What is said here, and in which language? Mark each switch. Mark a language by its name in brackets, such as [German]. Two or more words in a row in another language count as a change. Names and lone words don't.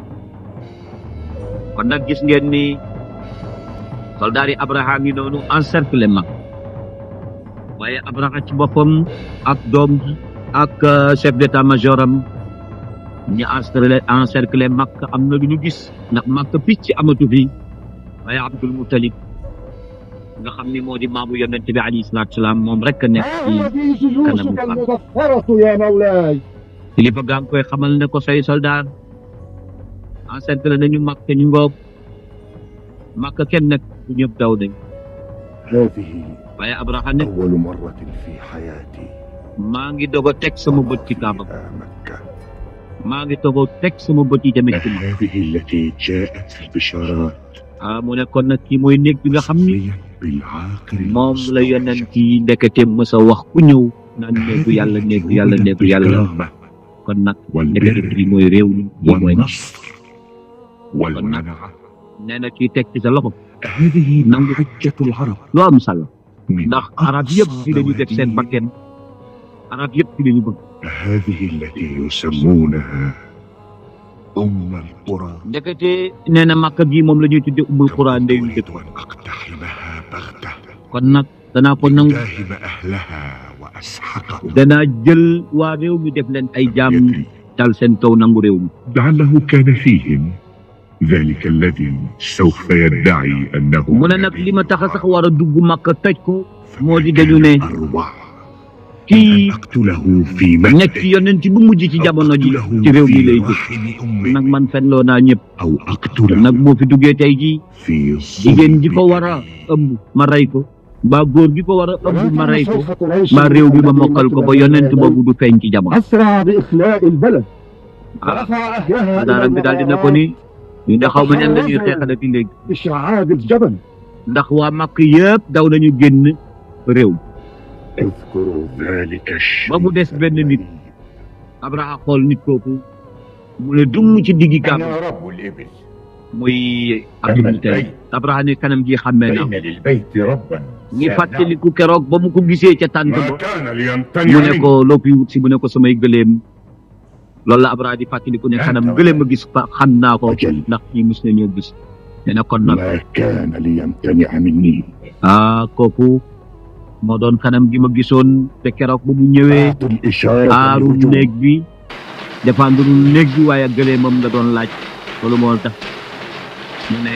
[Wolof] kon nag gis ngeen ni soldaar yi Abraha ngi noonu encercler mag waaye Abraha ci boppam ak doom ji ak [French] chef d'état-major [Wolof] am ñu encercler Makka am na lu ñu gis ndax Makka picc amatu fi waaye Abdul Muttalib nga xam ni moo di maamu yonent bi [Arabic] عليه الصلاة والسلام [Wolof] moom rek a nekk ci kanamu fan [Arabic] المظفرة يا مولاي [Wolof] kilifa gaa ngi koy xamal ne ko say soldat encercler nañu Makka ñu ngoog Makka kenn nekk bu ñëpp daw nañ [Arabic] هذه [Wolof] waaye Abraha ne [Arabic] أول مرة في حياتي [Wolof] maa ngi doog a teg sama bët ci Kaaba مكة maa ngi doog a teg sama bët yi tamit ci Makka [Arabic] هذه التي جاءت في البشارات [Wolof] mu ne kon nag kii mooy néeg bi nga xam ni [Arabic] بالعاقل [Wolof] moom la yonent yi ndekete mës a wax ku ñëw naan néegu yàlla néegu yàlla néegu yàlla kon nag ndekete bi mooy réew mi lii mooy [Arabic] والنصر والمنعة [Wolof] nee na kii teg ci sa loxo [Arabic] هذه نعم. حجة العرب [Wolof] lu am solo [Arabic] من [Wolof] ndax arab yëpp ci lañu teg seen bakken arab yëpp ci lañu bëgg [Arabic] هذه التي يسمونها القرى [Wolof] ndekete nee na Makka gi moom la ñuy tudde [Arabic] أم القرى [Wolof] ndeyu dëkk [Arabic] أريد أن أقتحمها بغتة [Wolof] kon nag danaa ko nangu [Arabic] داهم أهلها وأسحقهم [Wolof] danaa jël waa réew mi def leen ay jaam dal seen kaw nangu réew mi [Arabic] لعله كان فيهم ذلك الذي سوف يدعي أنه [Wolof] mu ne nag li ma tax a sax war a dugg Makka toj ko moo di dañu ne kii [Arabic] أقتله في [Wolof] nekk ci yonent bu mujj ci jamono ji ci réew mi lay jóg nag man fenloo naa ñëpp [Arabic] أو أقتله [Wolof] nag moo fi duggee tey jii [Arabic] في [Wolof] jigéen ji ko war a ëmb ma rey ko mbaa góor gi ko war a ëmb ma rey ko mbaa réew bi ma mokkal ko ba yonent boobu du feeñ ci jamono [Arabic] أسرع بإخلاء البلد ah ورفع أهلها [Wolof] daara bi daal dina ko ni ñu ne xaw ma ñan la ñuy xeexalati léegi [Arabic] بشعاب الجبل [Wolof] ndax waa Makk yëpp daw nañu génn réew [Arabic] اذكروا ذلك [Wolof] ba mu des benn nit Abraha xool nit kooku mu ne dung ci diggi Kaaba [Arabic] أنا رب الإبل [Wolof] muy Abdul Muttalib Abraha ne kanam ji xàmmee na [Arabic] فإن للبيت ربا [Wolof] ngi fàttaliku keroog ba mu ko gisee ca tànt [Arabic] ما [Wolof] ba [Arabic] كان [Wolof] mu [Arabic] ليمتنع [Wolof] ne ko loo fi wut si mu ne ko samay gëléem loolu la Abraha di fàttaliku ne xanam gëléem a gis fa xam naa ko ndax ñi mus nañoo gis nee na kon nag [Arabic] ما كان ليمتنع مني [Wolof] kooku moo doon kanam gi ma gisoon te keroog ba mu ñëwee [Arabic] أعطوا الإشارة [Wolof] aaru [Arabic] بالهجوم [Wolof] néeg bi défendre néeg bi waaye gëleemam la doon laaj loolu moo tax mu ne